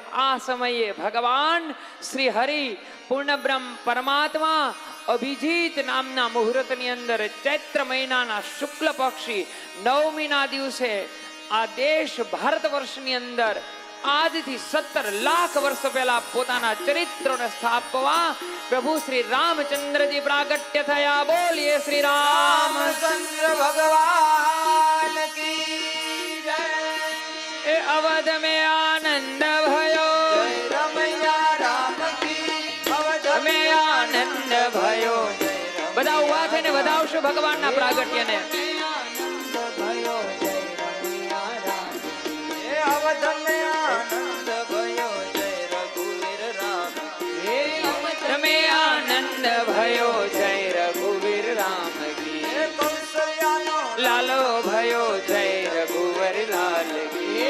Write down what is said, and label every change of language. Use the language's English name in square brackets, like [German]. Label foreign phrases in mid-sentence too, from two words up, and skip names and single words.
[Gujarati] આ સમયે ભગવાન શ્રી હરિ પૂર્ણ બ્રહ્મ પરમાત્મા અભિજીત નામના મુહૂર્તની અંદર ચૈત્ર મહિનાના શુક્લ પક્ષી નવમીના દિવસે આ દેશ ભારત વર્ષની અંદર આજથી 17 લાખ વર્ષ પહેલા પોતાના ચરિત્રોને સ્થાપવા પ્રભુ શ્રી રામચંદ્રજી પ્રાગટ્ય થયા. બોલીએ શ્રી રામચંદ્ર ભગવાન કી જય. [Hindi] ए अवध में आनंद भयो रमैया राम की. અવધ में आनंद भयो. [Gujarati] બધા ઉભા થઈને વધાવશો ભગવાનના પ્રાગટ્યને. [Hindi] भयो जय रघुवीर राम की. लालो भयो जय रघुवर लाल की.